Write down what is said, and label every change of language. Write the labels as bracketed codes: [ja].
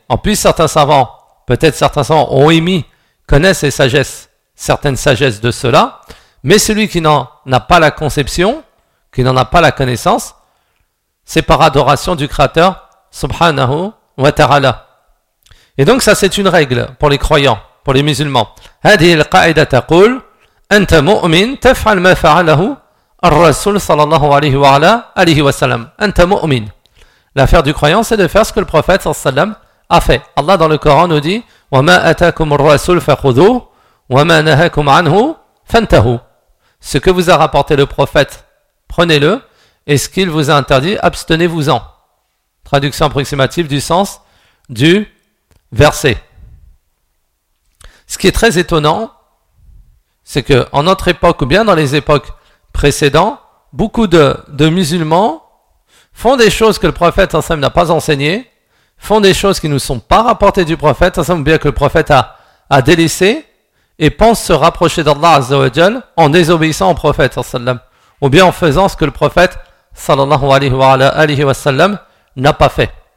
[fr] En plus, certains savants ont émis, connaissent les sagesses, certaines sagesses de cela, mais celui qui n'en a pas la conception, qui n'en a pas la connaissance, c'est par adoration du Créateur, subhanahu wa ta'ala. Et donc ça c'est une règle pour les croyants, pour les musulmans. [ar] هذه القاعدة تقول أنت مؤمن تفعل ما فعله الرسول صلى الله عليه وعلى آله وسلم. أنت مؤمن. [fr] L'affaire du croyant c'est de faire ce que le prophète صلى الله عليه وسلم a fait. [ar] Allah dans le Coran nous dit وما أتاكم الرسول فخذوه وما نهاكم عنه فانتهوا. [fr] Ce que vous a rapporté le prophète, prenez-le, et ce qu'il vous a interdit, abstenez-vous-en. Traduction approximative du sens du verset. Ce qui est très étonnant, c'est que en notre époque ou bien dans les époques précédentes, beaucoup de musulmans font des choses que le prophète Hassan n'a pas enseignées, font des choses qui ne sont pas rapportées du prophète Hassan ou bien que le prophète a délaissé, et pensent se rapprocher d'Allah Azza wa Jal en désobéissant au prophète Hassan ou bien en faisant ce que le prophète sallallahu alayhi wa sallam n'a pas fait.